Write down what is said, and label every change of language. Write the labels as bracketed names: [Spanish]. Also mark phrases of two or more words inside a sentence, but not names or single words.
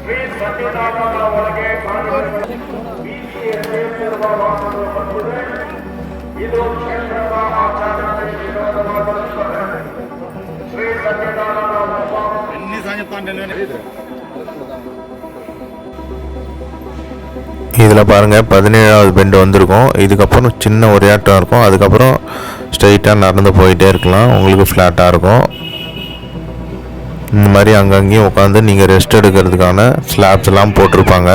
[Kannada] ಶ್ರೀ ಸತ್ಯನಾರಾಯಣ ಒಳಗೆ ಬೀದಿಗೆ ಸೇರಿಸಿರುವ ವಾಹನಗಳು ಬಂದಿದೆ. ಇದು ಕ್ಷೇತ್ರದ ಆಚರಣೆಗೆ ವಿರೋಧವಾಗಿರುತ್ತದೆ. ಶ್ರೀ ಸತ್ಯನಾರಾಯಣ [Tamil] இதில் பாருங்கள் 17வது பெண்டு வந்திருக்கும். இதுக்கப்புறம் சின்ன ஒரு ஏற்றம் இருக்கும். அதுக்கப்புறம் ஸ்ட்ரைட்டாக நடந்து போயிட்டே இருக்கலாம். உங்களுக்கு ஃப்ளாட்டாக இருக்கும். இந்த மாதிரி அங்கங்கேயும் உட்காந்து நீங்கள் ரெஸ்ட் எடுக்கிறதுக்கான ஸ்லாப்ஸ்லாம் போட்டிருப்பாங்க.